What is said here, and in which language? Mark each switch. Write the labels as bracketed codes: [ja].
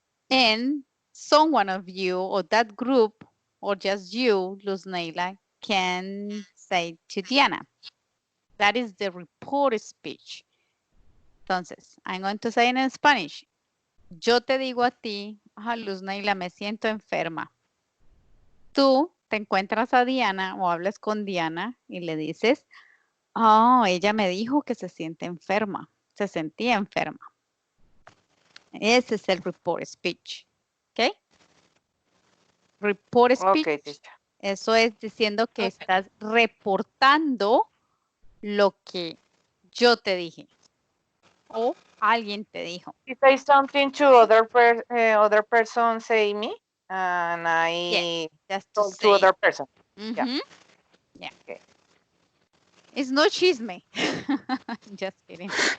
[en] And someone of you or that group or just you, Luz Neila, can say to Diana. That is the report speech. Entonces, I'm going to say it in Spanish. [es] Yo te digo a ti, Luz Neila, me siento enferma. Tú te encuentras a Diana o hablas con Diana y le dices, oh, ella me dijo que se siente enferma, se sentía enferma. Ese es el report speech. ¿Ok? Report speech. [en] Okay, teacher. [es] Eso es diciendo que [en] Okay. [es] estás reportando lo que yo te dije o alguien te dijo. [en] If I say something to other person say me, and Yes, I just to talk to say. other person. Yeah. Yeah. Okay. It's no chisme. Just kidding.